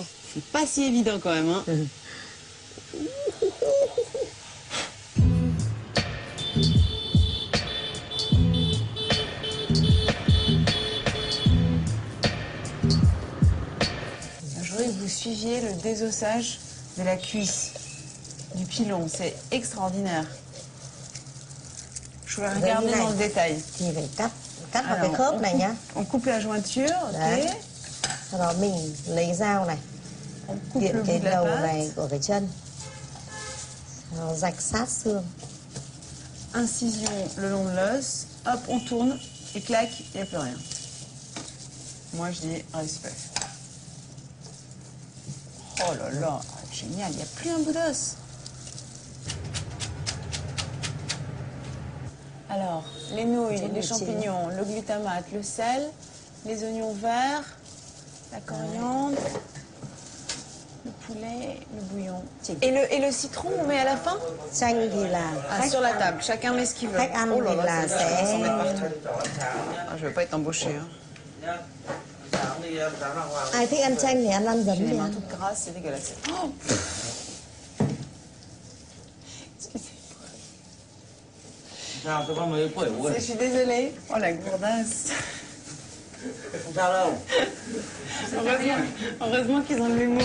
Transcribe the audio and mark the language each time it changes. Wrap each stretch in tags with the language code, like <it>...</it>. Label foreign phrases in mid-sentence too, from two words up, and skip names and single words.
<fr>C'est pas si évident quand même, hein. Je voudrais que vous suiviez le désossage de la cuisse du pilon. C'est extraordinaire. Je vais regarder dans le détail. Alors, on coupe la jointure, ok.</fr> <vi>Sau đó mình lấy dao này, tiện cái đầu này của cái chân, rạch sát xương.</vi> <fr>Incision le long de l'os, hop, on tourne, et clac, il n'y a plus rien. Moi, je dis respect. Oh là là, génial, il n'y a plus un bout d'os. Alors, les nouilles, les champignons, le glutamate, le sel, les oignons verts, la coriandre, le poulet, le bouillon. Et le citron, on met à la fin? Sur la table, chacun met ce qu'il veut. Oh là là, ça s'en met partout. Ah, je ne vais pas être embauchée. Hein.</fr> <vi>Ai thích ăn chanh thì ăn giấm</vi> <fr>J'ai les</fr> <vi>đi</vi> <fr>mains</fr> <vi>ăn.</vi> <fr>toutes grasses, c'est dégueulasse. Oh, je suis désolée. Oh la gourdasse. Heureusement qu'ils ont de l'humour.</fr>